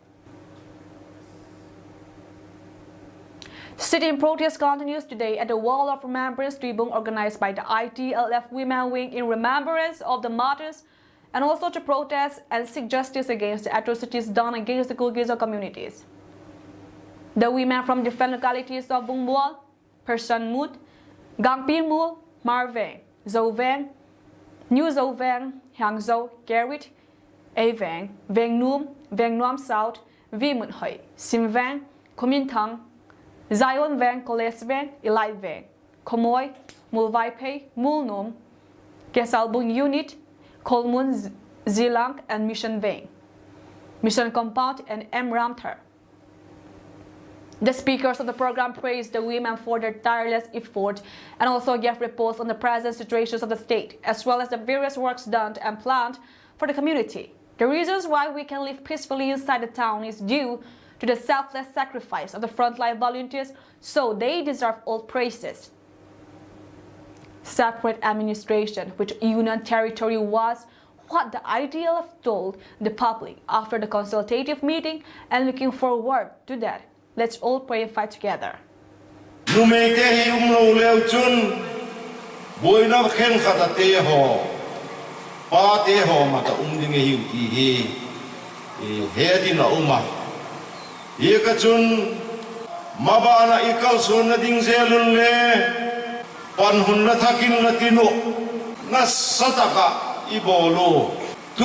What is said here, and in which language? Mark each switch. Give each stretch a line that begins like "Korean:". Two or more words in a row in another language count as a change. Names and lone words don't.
English: Sitting protest continues today at the Wall of Remembrance Tribune organized by the ITLF Women Wing in remembrance of the martyrs and also to protest and seek justice against the atrocities done against the Kuki-Zo communities. The women from different localities of Bungbual, Persan Mut, Gangpimul, Marveng, Zoveng, New Zoveng, Hangzhou, Gerrit, Aveng, Veng Num, Veng Nuam South, Vimut Hoi, Simveng, Kumintang, Zion Veng, Koles Veng, Elite Veng, Komoy, Mulvaipe, Mulnum, Kesalbung Unit, Kolmun Zilang, and Mission Veng, Mission Compound, and M. Ramthar. The speakers of the program praised the women for their tireless effort and also gave reports on the present situations of the state, as well as the various works done and planned for the community. The reasons why we can live peacefully inside the town is due to the selfless sacrifice of the frontline volunteers, so they deserve all praises. Separate administration, which Union territory was what the ITLF told the public after the consultative meeting, and looking forward to that. Let's all pray and fight together.
Thado Chin: Mabana ikal sona ding zelun le panhun na thakin na tinu na sataka ibolo tu